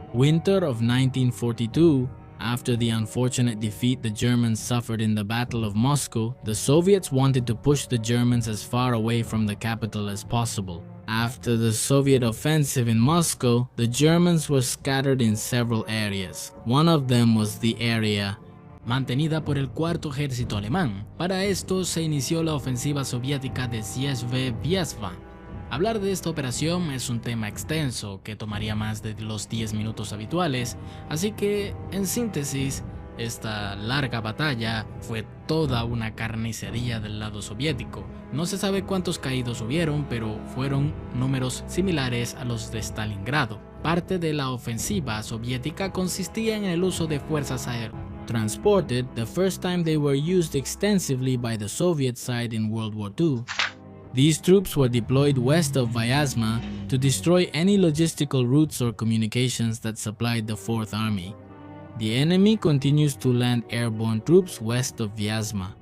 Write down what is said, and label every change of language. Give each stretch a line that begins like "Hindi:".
English: Winter of 1942, after the unfortunate defeat the Germans suffered in the Battle of Moscow, the Soviets wanted to push the Germans as far away from the capital as possible. After the Soviet offensive in Moscow, the Germans were scattered in several areas. One of them was the area
Spanish: mantenida por el Cuarto Ejército Alemán. Para esto se inició la ofensiva soviética de Vyazma. Hablar de esta operación es un tema extenso que tomaría más de los 10 minutos habituales, así que, en síntesis, esta larga batalla fue toda una carnicería del lado soviético. No se sabe cuántos caídos hubieron, pero fueron números similares a los de Stalingrado. Parte de la ofensiva soviética consistía en el uso de fuerzas aéreas.
English: Transported, the first time they were used extensively by the Soviet side in World War II. These troops were deployed west of Vyazma to destroy any logistical routes or communications that supplied the Fourth Army. The enemy continues to land airborne troops west of Vyazma.